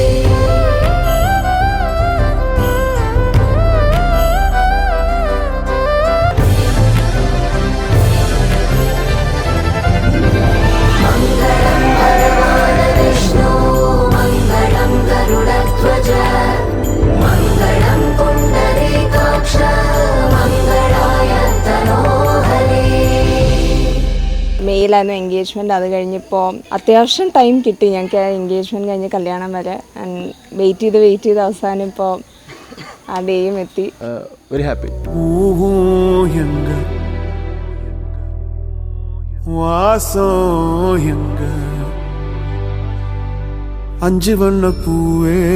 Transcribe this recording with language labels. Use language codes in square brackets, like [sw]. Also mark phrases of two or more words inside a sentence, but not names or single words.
[sa] मङ्गलं भगवान् विष्णु मङ्गलं गरुडध्वज मङ्गलं पुण्डरीकाक्ष मङ्गलाय तनोहरि [ml] മെയിലായിരുന്നു എൻഗേജ്മെൻറ്റ്. അത് കഴിഞ്ഞിപ്പോൾ അത്യാവശ്യം ടൈം കിട്ടി ഞങ്ങൾക്ക് എൻഗേജ്മെൻറ്റ് കഴിഞ്ഞ് കല്യാണം വരെ. [en] and wait [ml] ചെയ്ത് അവസാനം ഇപ്പോൾ ആ ഡേയും എത്തി. [en] very happy. [ml] അഞ്ച് വണ്ണ പൂവേ